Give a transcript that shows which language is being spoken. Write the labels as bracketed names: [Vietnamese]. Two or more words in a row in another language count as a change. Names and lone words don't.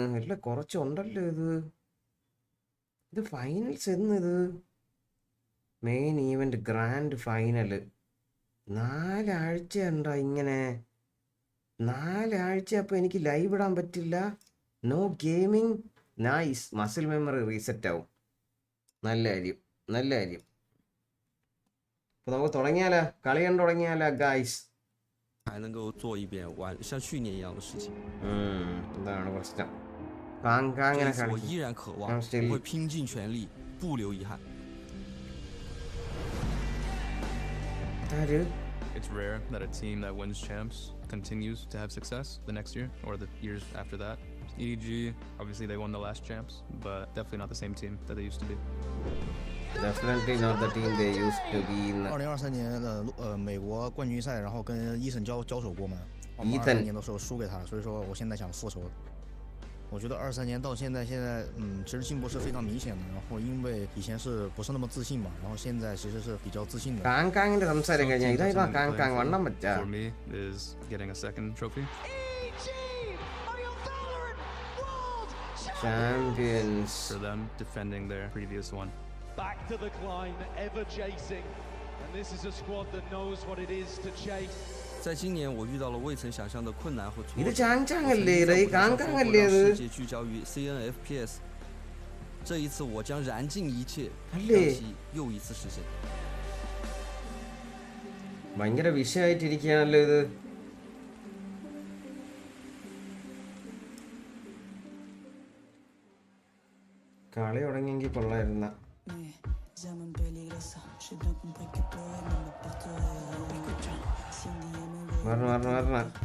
[Malayalam] അല്ല കുറച്ചുണ്ടല്ലോ ഇത് ഫൈനൽസ് എന്നിത് [English] main event grand final [Malayalam] 4 ആഴ്ച ഉണ്ടാ ഇങ്ങനെ? 4 ആഴ്ച. അപ്പോൾ എനിക്ക് ലൈവ് ഇടാൻ പറ്റില്ല. [English] No gaming. Nice. Muscle memory reset ആവും. [Malayalam] നല്ല കാര്യം. അപ്പോൾ നമുക്ക് തുടങ്ങിയാലോ? കളി കണ്ടു തുടങ്ങിയാലോ ഗായ്സ്? [Chinese] 还能够做一遍像去年一样的事情。 [Malayalam] എന്താണ് പ്രശ്നം? കാങ്ങനെ [Chinese] 我依然渴望，我会拼尽全力，不留遗憾。 [English] It's rare that a team that wins champs continues to have success the next year or the years after that. EDG, obviously they won the last champs, but definitely not the same team that they used to be. Definitely not the team they used to be in. [Chinese] 2023 年的美国冠军赛，然后跟伊森交手过嘛。我们 22 年的时候输给他，所以说我现在想复仇。我觉得23年到现在其实进步是非常明显的。然后因为以前是不是那么自信嘛，然后现在其实是比较自信的。 [Malayalam] കാങ്കാങ്ങിന്റെ സംസാരം കഴിഞ്ഞാൽ ഇതാ കാങ്കാങ് വണ്ണം വെച്ചാ. [English] For me is getting a second trophy. Champions. For them defending their previous one. Back to the climb, ever chasing, and this is a squad that knows what it is to chase. [Chinese] 在今年，我遇到了未曾想象的困难和挫折。 [Malayalam] ഇത് ചാങ്ചാങ്ങല്ലേ? കാങ്കാങ്ങല്ലേ ഇത്? [Chinese] 世界聚焦于 CNFPS， 这一次我将燃尽一切，让其又一次实现。 [Malayalam] ഭയങ്കര വിഷയമായിട്ടിരിക്കുകയാണല്ലോ ഇത്. കളി തുടങ്ങിയെങ്കിൽ കൊള്ളായിരുന്ന. വരണം.